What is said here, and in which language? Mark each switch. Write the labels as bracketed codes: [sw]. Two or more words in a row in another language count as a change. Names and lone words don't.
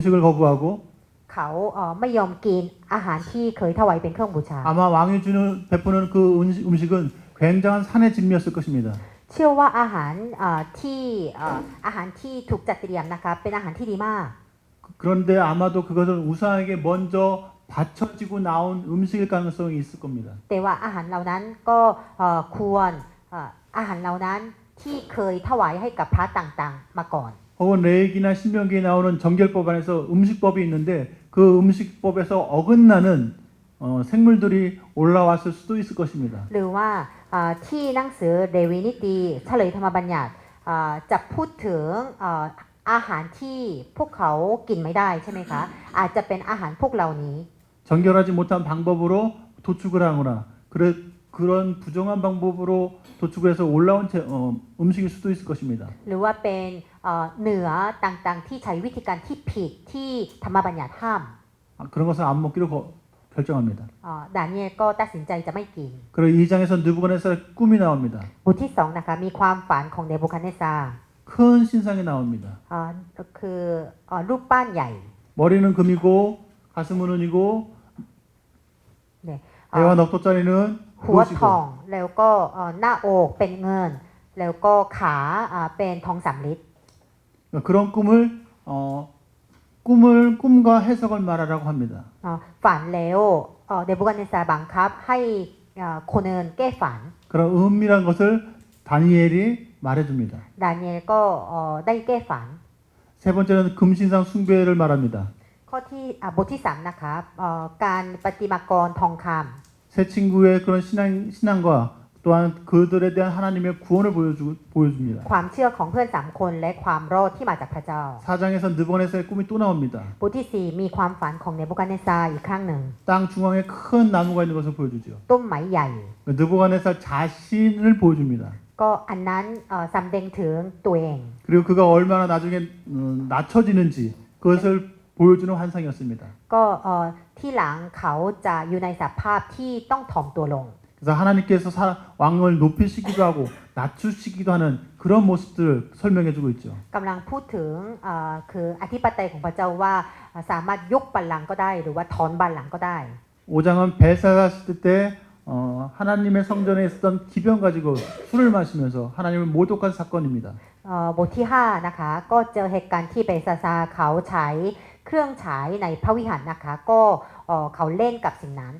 [ko] 음식을 거부하고 [th] เขาไม่ยอมกินอาหารที่เคยถวายเป็นเครื่องบูชา [ko] 아마 왕이 베푸는 그 음식은 굉장한 산의 진미였을 것입니다. [th] เชื่อว่าอาหารที่ถูกจัดเตรียมนะคะเป็นอาหารที่ดีมาก [ko] 그런데 아마도 그것은 우상에게 먼저 바쳐지고 나온 음식일 가능성이 있을 겁니다. [th] แต่ว่าอาหารเหล่านั้นก็ควรอาหารเหล่านั้นที่เคยถวายให้กับพระต่างๆมาก่อน [ko] 혹은 레위기나 신명기에 나오는 정결법 안에서 음식법이 있는데 그 음식법에서 어긋나는 생물들이 올라왔을 수도 있을 것입니다. [th] หรือว่าที่หนังสือเดวินิตีเฉลยธรรมบัญญัติจะพูดถึงอาหารที่พวกเขากินไม่ได้ใช่ไหมคะอาจจะเป็นอาหารพวกเหล่านี้ [ko] 정결하지 못한 방법으로 도축을 하거나 그런 부정한 방법으로 도축을 해서 올라온 음식일 수도 있을 것입니다. [th] หรือว่าเป็นเนื้อต่างๆที่ใช้วิธีการที่ผิดที่ธรรมบัญญัติห้าม [ko] 그런 것은 안 먹기로 결정합니다. [th] ดาเนียลก็ตัดสินใจจะไม่กิน [ko] 그리고 2장에서 느부갓네살의 꿈이 나옵니다. [th] บทที่2นะคะมีความฝันของเนบูคัดเนซาร์ [ko] 큰 신상이 나옵니다. [th] คือรูปปั้นใหญ่ [ko] 머리는 금이고 가슴은 은이고 [th] เนี่ย [ko] 배와 넉도짜리는 [th] หัวท [ko] 그것이고 [th] องแล้วก็หน้าอกเป็นเงิน แล้วก็ขาเป็นทองสำริด [ko] 그런 꿈과 해석을 말하라고 합니다. [th] ฝันแล้วเนบูคัดเนซาร์บังคับให้คนอื่นแก้ฝัน [ko] 그런 은밀한 것을 다니엘이 말해줍니다. [th] ดาเนียลก็ได้แก้ฝัน [ko] 세 번째는 금신상 숭배를 말합니다. [th] ข้อที่บทที่3นะคะการประติมากรทองคำ [ko] 새 친구의 그런 신앙과 또한 그들에 대한 하나님의 구원을 보여줍니다. [th] ความเชื่อของเพื่อน3คนและความรอดที่มาจากพระเจ้า [ko] 4장에서 느부갓네살의 꿈이 또 나옵니다. [th] บทที่4มีความฝันของเนบูคัดเนซาร์อีกครั้งหนึ่ง [ko] 땅 중앙에 큰 나무가 있는 것을 보여주죠. [th] ต้นไม้ใหญ่ [ko] 느부갓네살 자신을 보여줍니다. [th] ก็อันนั้นสำแดงถึงตัวเอง [ko] 그리고 그가 얼마나 나중에 낮춰지는지 그것을 보여주는 환상이었습니다. [th] ก็ที่หลังเขาจะอยู่ในสภาพที่ต้องถ่อมตัวลง [ko] 그래서 하나님께서 왕을 높이시기도 하고 낮추시기도 하는 그런 모습들을 설명해주고 있죠. [th] กำลังพูดถึงคืออธิปไตยของพระเจ้าว่าสามารถยกบัลลังก์ก็ได้หรือว่าถอนบัลลังก์ก็ได้ [ko] 5장은 벨사사 시대 때 하나님의 성전에 있었던 기병 가지고 술을 마시면서 하나님을 모독한 사건입니다. [th] บทที่5นะคะก็เจอเหตุการณ์ที่เบซาซาเขาใช้เครื่องฉายในพระวิหารนะคะก็เขาเล่นกับสิ่งนั้น